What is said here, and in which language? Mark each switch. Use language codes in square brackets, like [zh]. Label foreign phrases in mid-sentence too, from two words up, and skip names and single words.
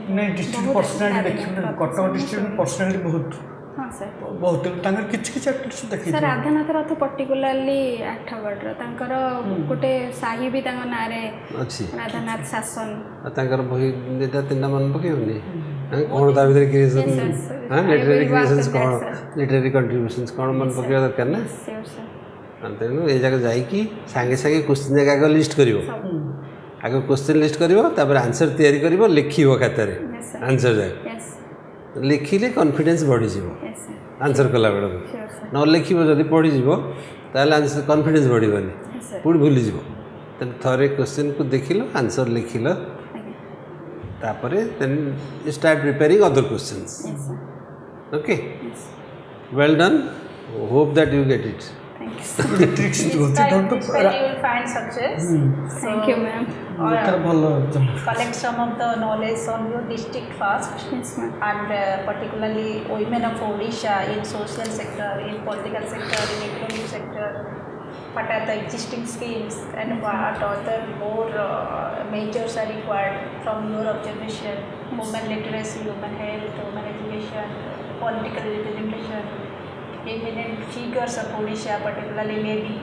[or] ନାଇଁ [en] district personality [or] ଦେଖିବେ କଟକ [en] district personality [or] ବହୁତ ହଁ ସାର୍ ବହୁତ ତାଙ୍କର କିଛି କିଛି ଆକ୍ଟିଭିଟି ସାର୍ ଦେଖିଥିଲେ ରାଧାନାଥ ରଥ ପର୍ଟିକୁଲାରଲି ଆଠଗଡ଼ର ତାଙ୍କର ଗୋଟେ ସାହି ବି ତାଙ୍କ ନାଁରେ ଅଛି। ରାଧାନାଥ ଶାସନ ଆଉ ତାଙ୍କର ବହି ଦୁଇଟା ତିନିଟା ମନେ ପକେଇବନି? କ'ଣ ତା ଭିତରେ କ୍ରିଏସନ୍ [en] Yes, yes, sir. [or] ଲିଟେରାରୀ [en] I will work [or] କ୍ରିଏସନ୍ସ [en] on [or] କ'ଣ [en] that, sir. literary contributions [or] କ'ଣ ମନେ ପକେଇବା ଦରକାର ନା? [en] sure sir [or] ତେଣୁ ଏ ଜାଗା ଯାଇକି ସାଙ୍ଗେ ସାଙ୍ଗେ କୋଶ୍ଚିନ୍ ଜାଗା ଆଗ ଲିଷ୍ଟ କରିବ। ସବୁ ଆଗ କୋଶ୍ଚିନ୍ ଲିଷ୍ଟ କରିବ, ତାପରେ ଆନ୍ସର୍ ତିଆରି କରିବ, ଲେଖିବ ଖାତାରେ [en] Yes, sir. [or] ଆନ୍ସର୍ ଯାକ। ୟେସ୍ ଲେଖିଲେ କନଫିଡେନ୍ସ ବଢ଼ିଯିବ [en] yes sir [or] ଆନ୍ସର୍ କଲା ବେଳକୁ। [en] sure sir [or] ନ ଲେଖିବ ଯଦି ପଢ଼ିଯିବ ତାହେଲେ [en] answer confidence [or] ବଢ଼ିବନି, [en] yes sir [or] ପୁଣି ଭୁଲିଯିବ। ତେଣୁ ଥରେ କୋଶ୍ଚିନ୍କୁ ଦେଖିଲ, ଆନ୍ସର୍ ଲେଖିଲ, ଆଜ୍ଞା [en] ତାପରେ then you start preparing other questions. yes sir ଓକେ, ୟେସ୍ well done, hope that you get it. thank you sir ଟ୍ରିକ୍ସ This [or] ଦିଅନ୍ତି [en] time, ଡୋଣ୍ଟ this time you will find success. thank you ma'am [or] ତାର ଭଲ [en] Collect some of the knowledge on your district first. yes ma'am And particularly women of Odisha in social sector, in political sector, in economic sector, what are the existing schemes and what other more measures are required from your observation, women literacy, women health, women education, political representation, eminent figures of Odisha, particularly lady.